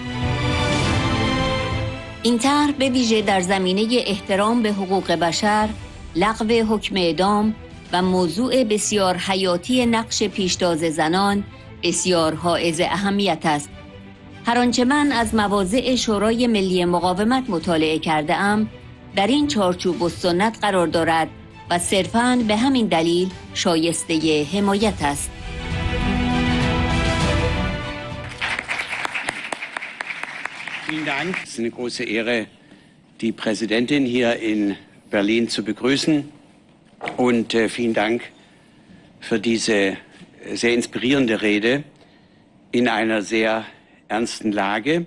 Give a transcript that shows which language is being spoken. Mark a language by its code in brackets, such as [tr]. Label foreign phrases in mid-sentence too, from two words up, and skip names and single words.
[fa] این طرح به ویژه در زمینه احترام به حقوق بشر، لغو حکم اعدام و موضوع بسیار حیاتی نقش پیشتاز زنان بسیار حائز اهمیت است. هر آنچه من از مواضع شورای ملی مقاومت مطالعه کرده ام در این چارچوب و سنت قرار دارد و صرفاً به همین دلیل شایسته حمایت است. [de] Vielen Dank. Es ist eine große Ehre, die Präsidentin hier in Berlin zu begrüßen. Und vielen Dank für diese sehr inspirierende Rede in einer sehr ernsten Lage.